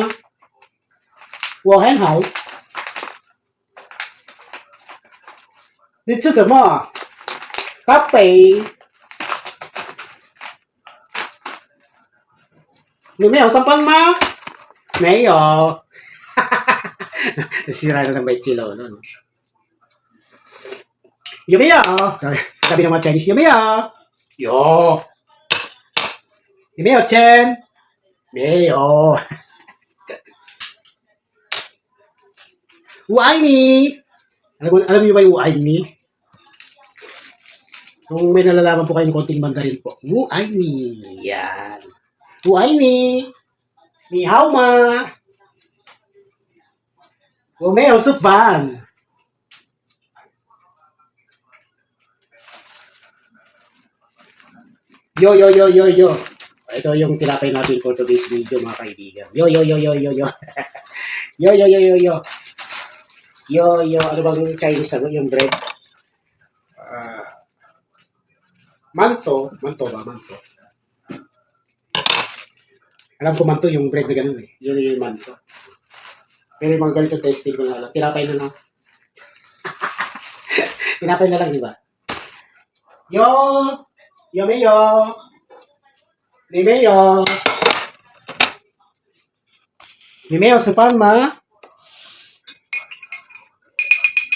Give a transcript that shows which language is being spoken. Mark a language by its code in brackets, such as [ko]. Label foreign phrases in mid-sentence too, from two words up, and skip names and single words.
[zh] 我很好。你吃什么？咖啡。你没有上班吗？ [tl] 没有。Nasira na ng bait si Lolo. No? [zh] 有没有？ [tl] sabi ng mga Chinese, [zh] 有没有？有。有没有钱？没有。我爱你。 [tl] Alam niyo ba yung I ni? Kung may nalalaman po kayong konting Mandarin po. [zh] 我爱你. Yan. 我爱你. 你好吗？我没有吃饭。Yo. [tl] Ito yung tinapay natin [en] for today's video, [tl] mga kaibigan. Yo. Yo. Ano bang Chinese yung bread? Manto ba? Alam ko manto yung bread na ganun eh. Yun yung manto. Pero yung mga ganito testing ko na lang. Tinapay na lang. Tinapay na lang, di ba? [zh] Yo没有？你没有？你没有吃饭吗？